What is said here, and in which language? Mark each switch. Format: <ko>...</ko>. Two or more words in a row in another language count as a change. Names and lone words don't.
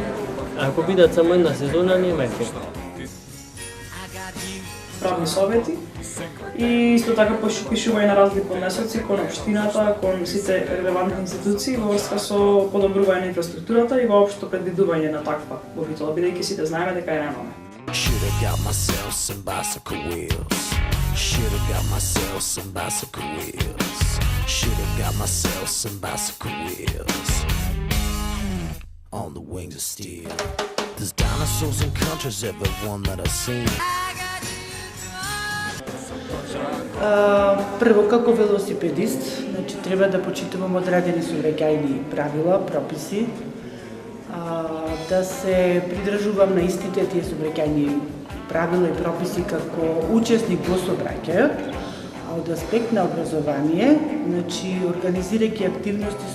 <mk>Ако бидат само една сезона, нема ефект. Правни совети и исто така пишување на разни поднесоци кон општината, кон сите релевантни институции во врска со подобрување на инфраструктурата и воопшто предвидување на таква во Битола, бидејќи сите знаеме дека ја немаме.</mk> <en>Should've got myself some bicycle wheels. Should've got myself some bicycle wheels. Should've got myself some bicycle wheels. On the wings of steel. There's dinosaurs in countries, everyone that I've seen.</en> <mk>Прво, како велосипедист, значи треба да почитувам одредени сообраќајни правила, прописи, да се придржувам на истите тие сообраќајни правила и прописи како учесник во сообраќајот, а од аспект на образование, значи организирајќи активности</mk>